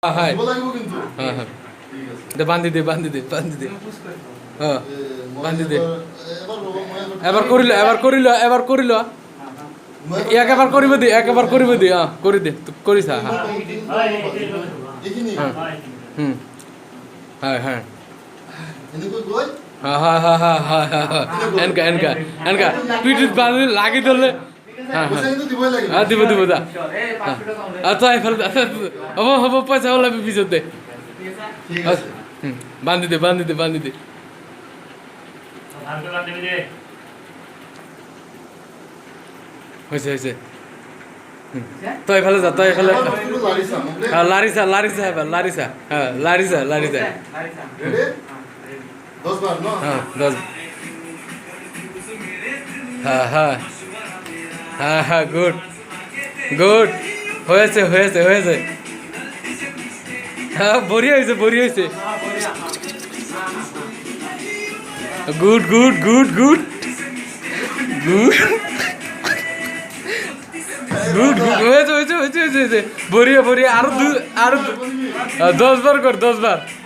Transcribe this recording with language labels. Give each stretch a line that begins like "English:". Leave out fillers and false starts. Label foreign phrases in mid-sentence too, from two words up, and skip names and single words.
Bangla: হ্যাঁ
Assamese: দিব লাগিব কিন্তু
Bangla: হ্যাঁ হ্যাঁ ঠিক আছে
Assamese: দে বান্ধি দে বান্ধি দে বান্ধি দে হ্যাঁ বান্ধি দে এবার বাবা মই এবার করিল একেবাৰ কৰিব দে অঁ কৰি দে তোক কৰিছা হা এইখিনি হয় হয় এনেকৈ গৈ এনেকা পিঠিত বান্ধি লাগি ধৰলে পইচা কিন্তু দিবই লাগিব দিব যা তই এইফালে হ'ব পইচা ওলাবি পিছত দে ঠিক আছে বান্ধি দে হৈছে তই এইফালে যা লাৰিছা এবাৰ লাৰিছা
Bangla: রেডি 10 বার না হ্যাঁ 10 হ্যাঁ গুড হয়েছে হ্যাঁ বড়িয়া হয়েছে গুড হয়েছে বড়িয়া আরো 10 বার কর 10 বার